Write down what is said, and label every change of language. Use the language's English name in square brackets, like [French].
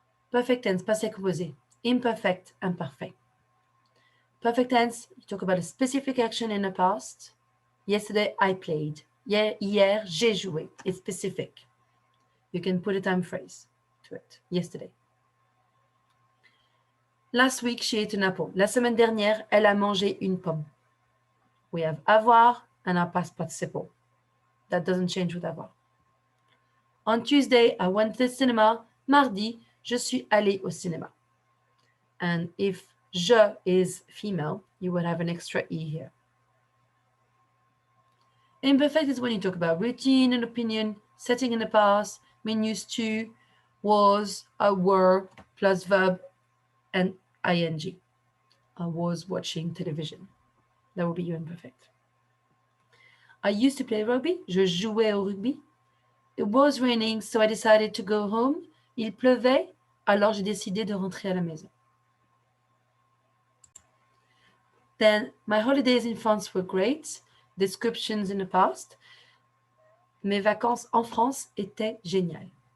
[English] Perfect tense, passé composé, imperfect and parfait. Perfect tense, you talk about a specific action in the past. Yesterday, I played. [French] Hier, j'ai joué. [English] It's specific. You can put a time phrase to it. Yesterday. Last week, she ate an apple. [French] La semaine dernière, elle a mangé une pomme. [English] We have avoir and our past participle. That doesn't change with avoir. On Tuesday, I went to the cinema. [French] Mardi, je suis allée au cinéma. [English] And if je is female, you would have an extra E here. Imperfect is when you talk about routine and opinion, setting in the past, mean used to, was, were, plus verb, and ing. I was watching television. That would be your imperfect. I used to play rugby. [French] Je jouais au rugby. [English] It was raining, so I decided to go home. [French] Il pleuvait, alors j'ai décidé de rentrer à la maison. [English] Then, my holidays in France were great. Descriptions in the past. [French] Mes vacances en France étaient géniales.